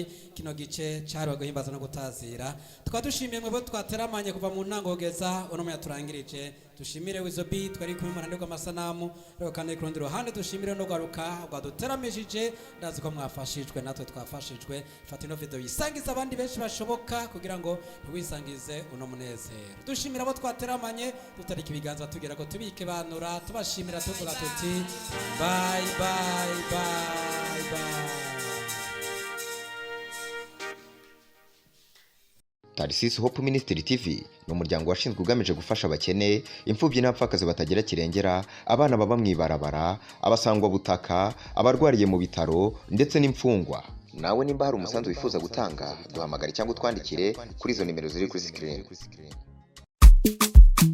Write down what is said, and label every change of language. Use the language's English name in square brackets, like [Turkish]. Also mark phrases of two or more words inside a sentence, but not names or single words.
[Rundi] kino gice cari guhimbaza no gutazira twadushimiye mwebo twateramanye kuva mu ntango kugeza uno muya turangirije dushimire Wizobi twari kumwe mu rwego amasanamu rero kandi ku rundi ruhande dushimire no garuka rwaduteramishije ndazi ko mwafashijwe natwe twafashijwe fata ino video yisangiza abandi benshi bashoboka kugira ngo wisangize uno munezero dushimira abo twateramanye tutarika ibiganza tugira ko tubike banura tubashimira tuvuga tuti [English] bye bye bye bye. [Rundi] Tarsis Hope Ministry TV ni umuryango washinzwe ugamije gufasha abakene, imfubyi n'abapfakazi batagira kirengera, abana baba mwibarabara, abasangwa butaka, abarwariye mu bitaro ndetse n'imfungwa. Nawe nimba hari umusanzu wifuza gutanga, duhamagare cyangwa utwandikire kuri izo nimero ziri kuri screen.